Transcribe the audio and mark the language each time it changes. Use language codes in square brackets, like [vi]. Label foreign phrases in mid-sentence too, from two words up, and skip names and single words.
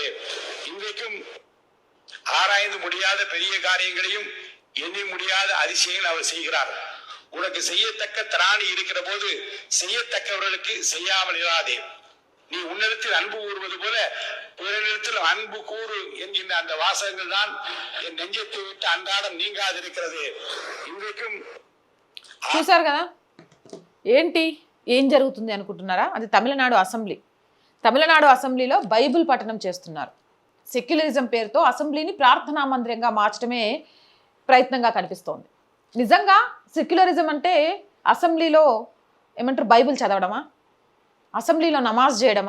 [ta] இன்றைக்கும் ஆராய்ந்து முடியாத பெரிய காரியங்களையும் எண்ணி முடியாத அதிசயங்கள் அவர் செய்கிறார். உனக்கு செய்யத்தக்க திராணி இருக்கிற போது செய்யத்தக்கவர்களுக்கு செய்யாமல் இராதே. நீ உன்னிடத்தில் அன்பு கூறுவது போல பிறரிடத்தில் அன்பு கூறு என்கின்ற அந்த வாசகங்கள் தான் என் நெஞ்சத்தை விட்டு அன்றாடம் நீங்காதிருக்கிறது. இன்றைக்கும் [te] చూసారు కదా ఏంటి ఏం జరుగుతుంది అనుకుంటున్నారా? అది తమిళనాడు అసెంబ్లీలో బైబిల్ పఠనం చేస్తున్నారు. సెక్యులరిజం పేరుతో అసెంబ్లీని ప్రార్థనా మందిరంగా మార్చడమే ప్రయత్నంగా కనిపిస్తోంది. నిజంగా సెక్యులరిజం అంటే అసెంబ్లీలో ఏమంటారు, బైబిల్ చదవడమా, అసెంబ్లీలో నమాజ్ చేయడమా?